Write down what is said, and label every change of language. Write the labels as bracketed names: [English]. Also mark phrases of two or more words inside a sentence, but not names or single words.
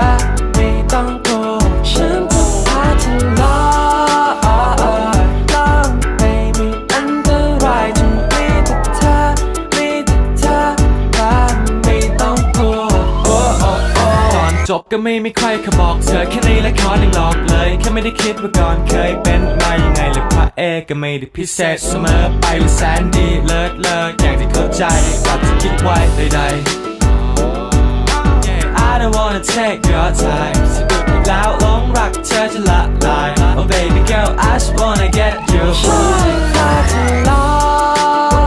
[Thai] ไม่ต้องกลัวฉันจะพาเธอลอยล่องไปไม่อันตรายที่มีแต่เธอมีแต่เธอและไม่ต้องกลัวตอนจบก็ไม่มีใครเขาบอกเธอแค่ในละครยังหลอกเลยแค่ไม่ได้คิดว่าก่อนเคยเป็นมายังไงเลยพระเอกก็ไม่ได้พิเศษเสมอไปหรือแสนดีเลิศอย่างที่เข้าใจกับที่คิดไว้ใด ๆ [English] I don't wanna take your time [Thai] สะดุดอีกแล้วหลงรักเธอจะละลาย [English] Oh baby girl I just wanna get you [Thai] ฉันจะพาเธอลอย